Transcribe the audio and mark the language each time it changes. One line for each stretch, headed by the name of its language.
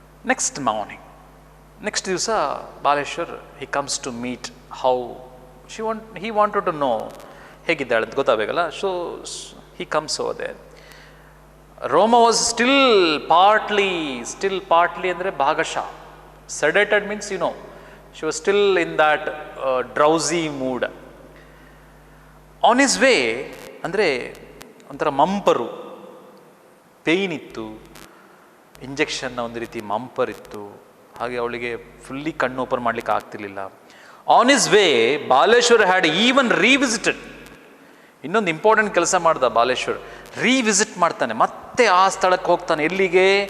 English: next morning, next ದಿವಸ Baleshwar he comes to meet how he wanted to know
Kannada: ಹೇಗಿದ್ದಾಳೆ ಅಂತ ಗೊತ್ತಾಗಬೇಕಲ್ಲ.
English: So he comes over there. Roma was still partly
Kannada: ಅಂದರೆ ಭಾಗಶಃ.
English: Sedated means, she was still in that drowsy mood. On his way
Kannada: ಅಂದರೆ ಒಂಥರ ಮಂಪರು, pain ಇತ್ತು, ಇಂಜೆಕ್ಷನ್ನ ಒಂದು ರೀತಿ ಮಂಪರ್ ಇತ್ತು, ಹಾಗೆ ಅವಳಿಗೆ ಫುಲ್ಲಿ ಕಣ್ಣು ಓಪನ್ ಮಾಡಲಿಕ್ಕೆ ಆಗ್ತಿರ್ಲಿಲ್ಲ.
English: On his way Baleshwar had even revisited.
Kannada: ಇನ್ನೊಂದು ಇಂಪಾರ್ಟೆಂಟ್ ಕೆಲಸ ಮಾಡ್ದ ಬಾಲೇಶ್ವರ್, ರೀವಿಸಿಟ್ ಮಾಡ್ತಾನೆ, ಮತ್ತೆ ಆ ಸ್ಥಳಕ್ಕೆ ಹೋಗ್ತಾನೆ. ಎಲ್ಲಿಗೆ?